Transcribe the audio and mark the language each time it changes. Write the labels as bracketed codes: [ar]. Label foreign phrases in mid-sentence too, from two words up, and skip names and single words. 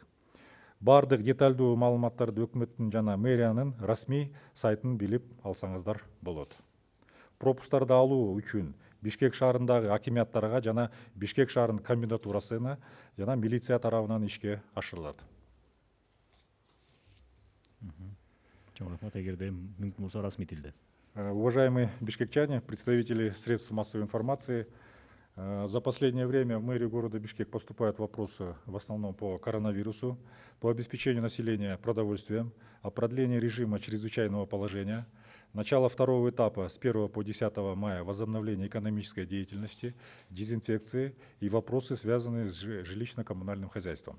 [ky] Бардык деталдуу маалыматтарды өкмөттүн жана мэриянын расмий сайтын билип алсаңыздар болот. Пропустарды алуу үчүн Бишкек шаарындагы акимияттарга жана Бишкек шаарынын комендатурасына жана милиция тарабынан ишке ашырылат. Чоң рахмат, эгерде мүмкүн болсо расмий тилде. [ru] Уважаемые бишкекчане, представители средств массовой информации, за последнее время в мэрию города Бишкек поступают вопросы в основном по коронавирусу, по обеспечению населения продовольствием, о продлении режима чрезвычайного положения, начало второго этапа с 1 по 10 мая возобновления экономической деятельности, дезинфекции и вопросы, связанные с жилищно-коммунальным хозяйством.